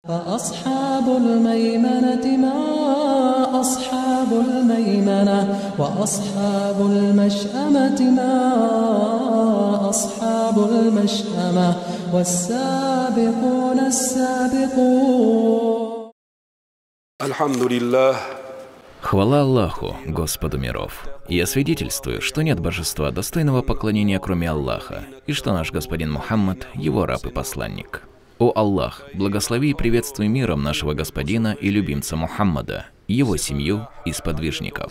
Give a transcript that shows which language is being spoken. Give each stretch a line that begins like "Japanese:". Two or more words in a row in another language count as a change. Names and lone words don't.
Arabic: فأصحاب الميمنة ما أصحاب الميمنة وأصحاب المشأمة ما أصحاب المشأمة والسابقون السابقون. الحمد لله.
Russian: Хвала Аллаху, Господу миров. Я свидетельствую, что нет божества, достойного поклонения, кроме Аллаха, и что наш господин Мухаммад – его раб и посланник. О Аллах, благослови и приветствуй миром нашего господина и любимца Мухаммада, его семью и сподвижников.